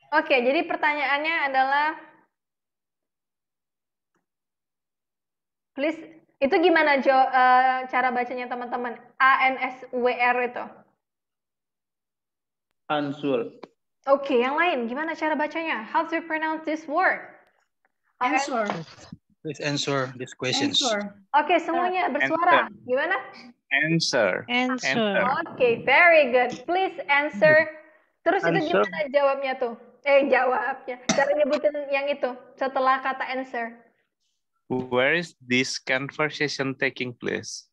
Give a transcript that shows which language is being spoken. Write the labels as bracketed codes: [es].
[id] Oke, jadi pertanyaannya adalah, please, itu gimana cara bacanya teman-teman? ANSWR itu. [en] Answer. [id] Oke, yang lain, gimana cara bacanya? [en] How to pronounce this word? Answer. Please answer these questions. [id] Oke, semuanya bersuara. Gimana? [en] Answer. [id] Oke, [en] very good. Please answer. [id] Terus itu gimana jawabnya tuh? Jawabnya. Cara nyebutin yang itu setelah kata answer. [en] Where is this conversation taking place?